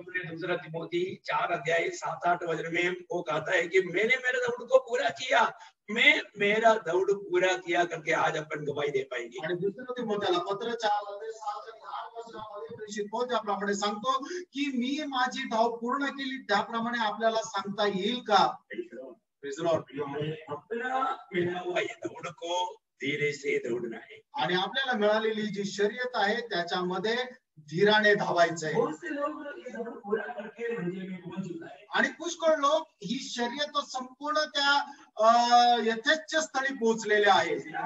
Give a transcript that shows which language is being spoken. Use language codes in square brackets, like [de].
[hi] दूसरा तिमोथी 4 अध्याय 7-8 वचन में वो कहता है कि मैंने मेरे दौड़ को पूरा किया, मैं मेरा दौड़ पूरा किया करके आज अपन गवाही दे पाएंगे। [mr] आणि दुसरं तिमोथेला पत्र 4 अध्याय 7 आणि 8 वचनामध्ये प्रेषित पौल त्याप्रमाणे सांगतो की मी माझी धाव पूर्ण केली, त्याप्रमाणे आपल्याला सांगता येईल का। [hi] अपना मिला हुआ ये दौड़ को धीरे से दौड़ना है, [mr] आणि आपल्याला मिळालेली जी शर्यत आहे त्याच्यामध्ये धीराने धावायचं आहे। [hi] बहुत से लोग ये दौड़ पूरा करके मंजिल में पहुंच चुका है, [mr] आणि पुष्कळ लोक ही शर्यत संपूर्ण त्या यथेच्छ स्थळी पोहोचलेले आहेत।